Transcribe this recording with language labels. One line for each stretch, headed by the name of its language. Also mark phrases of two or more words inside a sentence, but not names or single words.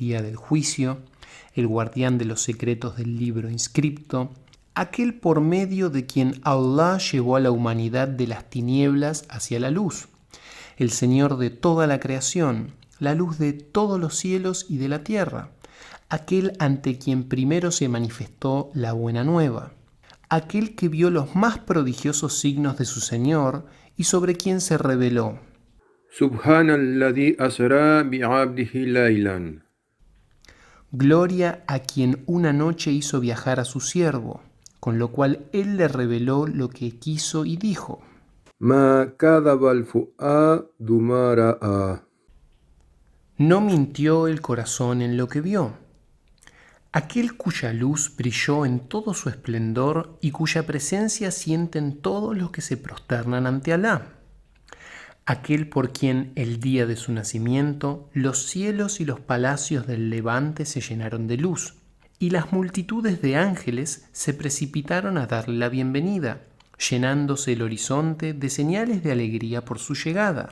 Spanish: día del juicio, el guardián de los secretos del libro inscripto, aquel por medio de quien Allah llevó a la humanidad de las tinieblas hacia la luz, el Señor de toda la creación, la luz de todos los cielos y de la tierra, aquel ante quien primero se manifestó la buena nueva, aquel que vio los más prodigiosos signos de su Señor y sobre quien se reveló.
Arabic: سبحان الذي أسرى بعبده ليلا.
Spanish: Gloria a quien una noche hizo viajar a su siervo, con lo cual él le reveló lo que quiso y dijo:
Arabic: ما كذب الفؤاد ما رأى.
Spanish: No mintió el corazón en lo que vio. Aquel cuya luz brilló en todo su esplendor y cuya presencia sienten todos los que se prosternan ante Alá. Aquel por quien el día de su nacimiento los cielos y los palacios del levante se llenaron de luz, y las multitudes de ángeles se precipitaron a darle la bienvenida, llenándose el horizonte de señales de alegría por su llegada.